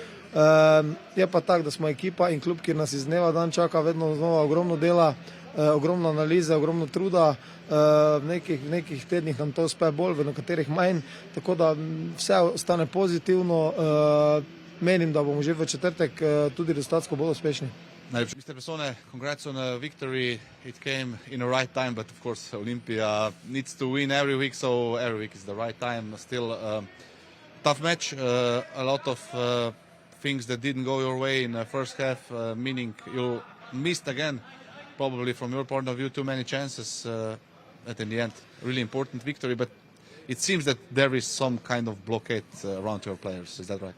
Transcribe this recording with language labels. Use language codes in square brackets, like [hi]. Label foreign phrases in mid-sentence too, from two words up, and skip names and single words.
[sl] Je pa tak, da smo ekipa in klub, ki nas iz dneva dan čaka vedno znova ogromno dela, ogromno analize, ogromno truda, v nekih tednih nam to uspe bolj, v nekaterih manj, tako da vse ostane pozitivno, menim, da bomo že v četrtek tudi rezultatsko bolj uspešni. [en] Mr. Bessone, congrats on a victory. It came in the right time, but of course Olympia needs to win every week, so every week is the right time. Still tough match, a lot of things that didn't go your way in the first half, meaning you missed again, probably from your point of view, too many chances, but in the end, really important victory, but it seems that there is some kind of blockade around your players, is that right?